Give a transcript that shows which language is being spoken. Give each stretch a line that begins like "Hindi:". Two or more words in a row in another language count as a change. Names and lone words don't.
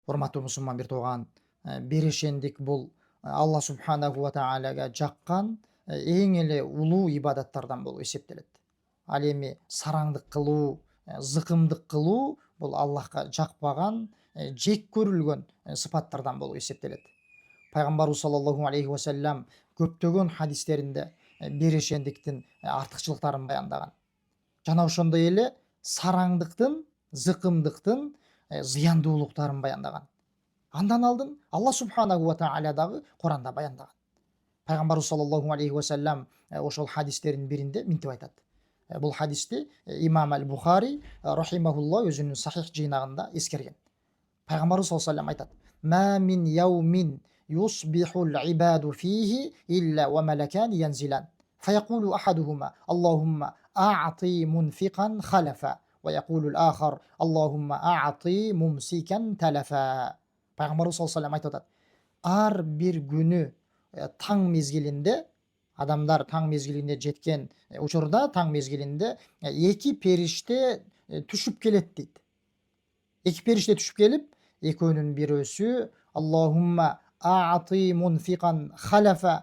Kyrgyz: Урматтуу мусулман бир тууган, берешендик бул
Arabic: الله سبحانه وتعالى
Kyrgyz: жаккан эң эле улуу ибадаттардан болуп эсептелет. Ал эми сараңдык кылуу, зыкымдык кылуу бул Аллахка жакпаган, жек көрүлгөн сыпаттардан болуп эсептелет. Пайгамбарыбыз
Arabic: صلى الله عليه وسلم
Kyrgyz: көптөгөн хадистеринде берешендиктин артыкчылыктарын баяндаган. Жана ошондой эле сараңдыктын, зыкымдыктын зыяндуулуктарын баяндаган. Андан алдын
Arabic: الله سبحانه وتعالى
Kyrgyz: дагы Куранда баяндаган. Пайгамбарыбыз
Arabic: صلى الله عليه وسلم
Kyrgyz: ошол хадистердин биринде мынтип айтат. Бул хадисти имам ал Бухари рахимахулла өзүнүн сахих жыйнагында эскерген.
Arabic: Пайгамбарыбыз صلى الله عليه وسلم айтат: "ما من يوم يصبح العباد فيه إلا وملكان ينزلان. فيقول أحدهما اللهم أعط منفقا خلفا. ويقول الآخر اللهم أعط ممسكا تلفا."
Kyrgyz: Пайгамбарыбыз
Arabic: صلى الله عليه وسلم
Kyrgyz: айтып атат: ар бир күнү таң мезгилинде, адамдар таң мезгилине жеткен учурда, таң мезгилинде эки периште түшүп келет дейт. Эки периште түшүп келип, экөөнүн бирөөсү:
Arabic: اللهم أعط منفقا خلفا.